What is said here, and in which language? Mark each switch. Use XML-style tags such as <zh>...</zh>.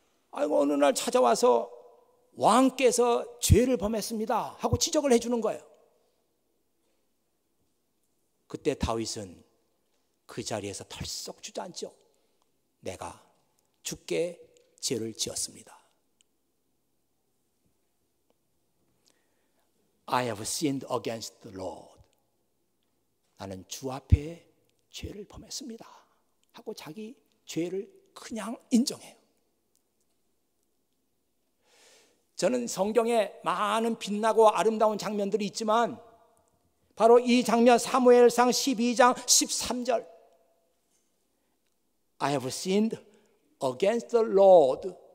<ko>아이고 어느 날 찾아와서 왕께서 죄를 범했습니다 하고 지적을 해주는 거예요. 그때 다윗은 그 자리에서 털썩 주저앉죠. 내가 주께 죄를 지었습니다.</ko> <en>I have sinned against the Lord.</en> <ko>나는 주 앞에 죄를 범했습니다 하고 자기 죄를 그냥 인정해요. 저는 성경에 많은 빛나고 아름다운 장면들이 있지만 바로 이 장면 사무엘상 12장 13절</ko> <en>I have sinned against the Lord.</en>